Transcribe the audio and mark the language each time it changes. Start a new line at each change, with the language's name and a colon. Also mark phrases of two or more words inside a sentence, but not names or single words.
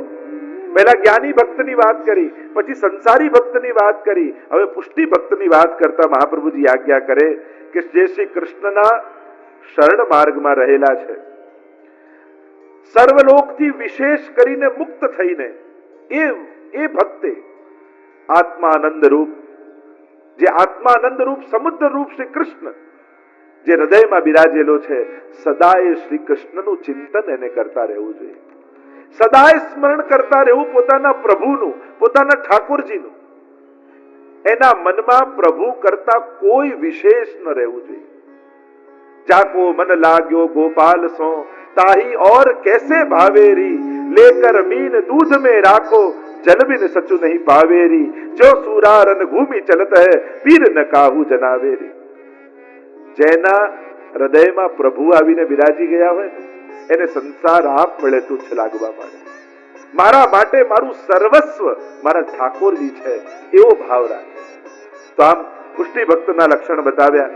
Gujarati: પહેલા જ્ઞાની ભક્તની વાત કરી, પછી સંસારી ભક્તની વાત કરી, હવે પુષ્ટિ ભક્તની વાત કરતા મહાપ્રભુજી આજ્ઞા કરે કે જે શ્રી કૃષ્ણના શરણ માર્ગમાં રહેલા છે, સર્વલોકથી વિશેષ કરીને મુક્ત થઈને એ ભક્તે આત્માનંદ રૂપ, જે આત્માનંદ રૂપ સમુદ્ર રૂપ શ્રી કૃષ્ણ જે હૃદયમાં બિરાજેલો છે, સદાય શ્રી કૃષ્ણનું ચિંતન એને કરતા રહેવું જોઈએ. સદાય સ્મરણ કરતા રહેવું પોતાના પ્રભુનું, પોતાના ઠાકોરજીનું. એના મનમાં પ્રભુ કરતા કોઈ વિશેષ ન રહેવું જોઈએ.
Hindi: जाको मन लाग्यो गोपाल सो ताही और कैसे भावेरी लेकर मीन दूध में राखो जल बिन सचु नहीं पावेरी जो सूरारन भूमि चलत है पीर न काहू जनावेरी.
Gujarati: જેના હૃદયમાં પ્રભુ આવીને બિરાજી ગયા હોય એને સંસાર આપ મળે તુચ્છ લાગવા માંડે. મારા માટે મારું સર્વસ્વ મારા ઠાકોરજી છે એવો ભાવ રાખે. તો આમ પુષ્ટિ ભક્તના લક્ષણ બતાવ્યા.